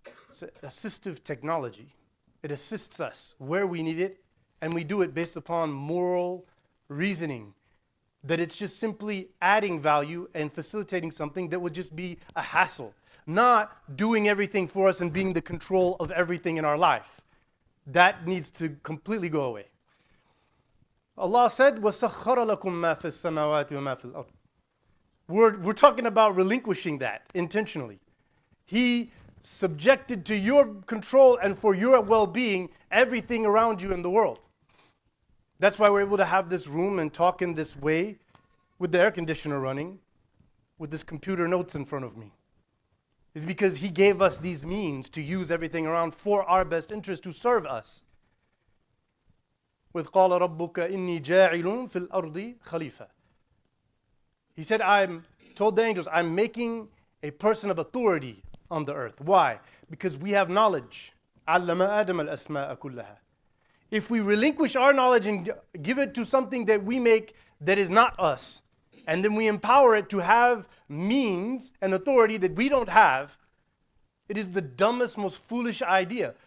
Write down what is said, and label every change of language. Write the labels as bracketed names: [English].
[English] It's assistive technology. It assists us where we need it, and we do it based upon moral reasoning. That it's just simply adding value and facilitating something that would just be a hassle. Not doing everything for us and being the control of everything in our life. That needs to completely go away. [Arabic] Allah said, وَسَخَّرَ لَكُم مَا فِي السَّمَاوَاتِ وَمَا فِي الْأَرْضِ. [English] We're talking about relinquishing that intentionally. He subjected to your control and for your well-being everything around you in the world. That's why we're able to have this room and talk in this way with the air conditioner running, with this computer notes in front of me. It's because he gave us these means to use everything around for our best interest to serve us. [Arabic] With قَالَ رَبُّكَ إِنِّي جَاعِلٌ فِي الْأَرْضِ خَلِيفَةً. [English] He said, told the angels, I'm making a person of authority on the earth. Why? Because we have knowledge. [Arabic] عَلَّمَ آدَمَ الْأَسْمَاءَ كُلَّهَا. [English] If we relinquish our knowledge and give it to something that we make that is not us, and then we empower it to have means and authority that we don't have, it is the dumbest, most foolish idea.